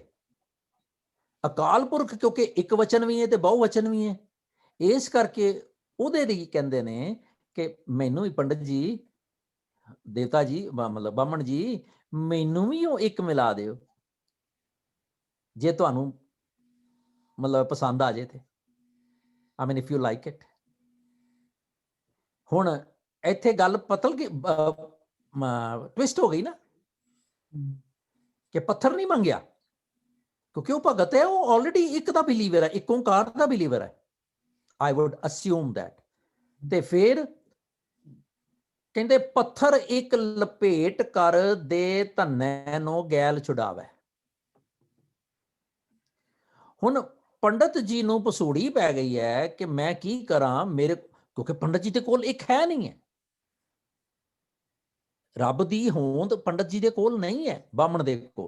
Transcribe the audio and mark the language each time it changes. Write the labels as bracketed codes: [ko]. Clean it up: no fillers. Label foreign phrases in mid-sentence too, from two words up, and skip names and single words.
[pa] ਅਕਾਲ ਪੁਰਖ ਕਿਉਂਕਿ ਇੱਕ ਵਚਨ ਵੀ ਹੈ ਤੇ ਬਹੁਵਚਨ ਵੀ ਹੈ, ਇਸ ਕਰਕੇ ਉਹਦੇ ਲਈ ਕਹਿੰਦੇ ਨੇ ਕਿ ਮੈਨੂੰ ਵੀ ਪੰਡਤ ਜੀ, ਦੇਵਤਾ ਜੀ, ਮਤਲਬ ਬਾਹਮਣ ਜੀ, ਮੈਨੂੰ ਵੀ ਉਹ ਇੱਕ ਮਿਲਾ ਦਿਓ ਜੇ ਤੁਹਾਨੂੰ ਮਤਲਬ ਪਸੰਦ ਆ ਜੇ ਤੇ। [en] I mean if you like it। [pa] ਹੁਣ ਇੱਥੇ ਗੱਲ ਪਤਲ ਕਿ ਟਵਿਸਟ ਹੋ ਗਈ ਨਾ ਕਿ ਪੱਥਰ ਨਹੀਂ ਮੰਗਿਆ, ਕਿਉਂਕਿ ਉਹ ਭਗਤ ਹੈ, ਉਹ ਆਲਰੇਡੀ ਇੱਕ ਦਾ ਬਿਲੀਵਰ ਹੈ, ਇੱਕ ਓਂਕਾਰ ਦਾ ਬਿਲੀਵਰ ਹੈ। [en] I would assume that। [pa] ਤੇ ਫਿਰ ਕਹਿੰਦੇ ਪੱਥਰ ਇੱਕ ਲਪੇਟ ਕਰ ਦੇ ਧੰਨੇ ਨੂੰ ਗੈਲ ਛੁਡਾਵੇ। ਹੁਣ ਪੰਡਤ ਜੀ ਨੂੰ ਪਸੂੜੀ ਪੈ ਗਈ ਹੈ ਕਿ ਮੈਂ ਕੀ ਕਰਾਂ, ਮੇਰੇ ਕਿਉਂਕਿ ਪੰਡਤ ਜੀ ਦੇ ਕੋਲ ਇੱਕ ਹੈ ਨਹੀਂ ਹੈ, ਰੱਬ ਦੀ ਹੋਂਦ ਪੰਡਤ ਜੀ ਦੇ ਕੋਲ ਨਹੀਂ ਹੈ, ਬਾਹਮਣ ਦੇ ਕੋਲ।